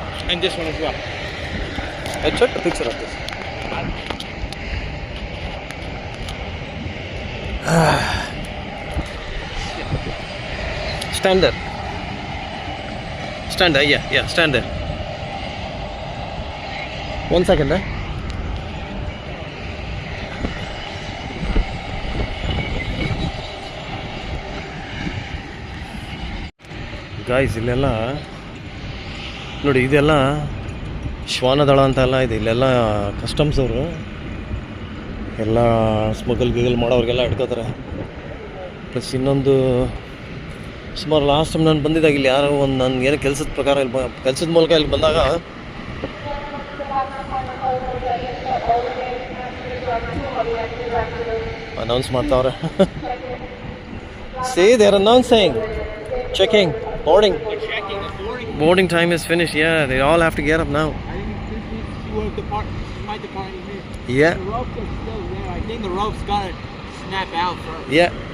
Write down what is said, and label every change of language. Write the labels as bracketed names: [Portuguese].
[English] And this one as well. I took a picture of this. Stand there. Stand there, yeah, stand there. 1 second, [Kannada] guys ಇಲ್ಲೆಲ್ಲ ನೋಡಿ, ಇದೆಲ್ಲ ಶ್ವಾನದಳ ಅಂತೆಲ್ಲ ಇದೆ. ಇಲ್ಲೆಲ್ಲ customs ಅವರು ಎಲ್ಲ ಗಿಗಲ್ ಮಾಡೋರಿಗೆಲ್ಲ ಹಿಡ್ಕೋತಾರೆ. ಪ್ಲಸ್ ಇನ್ನೊಂದು ಸುಮಾರು ಲಾಸ್ಟ್ ಟೈಮ್ ನಾನು ಬಂದಿದ್ದಾಗ ಇಲ್ಲಿ ಯಾರೋ ಒಂದು ನಾನು ಏನೋ ಕೆಲಸದ ಪ್ರಕಾರ ಇಲ್ಲಿ ಕೆಲಸದ ಮೂಲಕ ಇಲ್ಲಿ ಬಂದಾಗ ಅನೌನ್ಸ್ ಮಾಡ್ತಾವ್ರೆ. [English] See, they're announcing, checking, boarding. They're checking the boarding. Boarding time is finished. Yeah, they all have to get up now. I think this is your department. My department here. Yeah, The ropes are still there. I think the ropes gotta snap out first. yeah.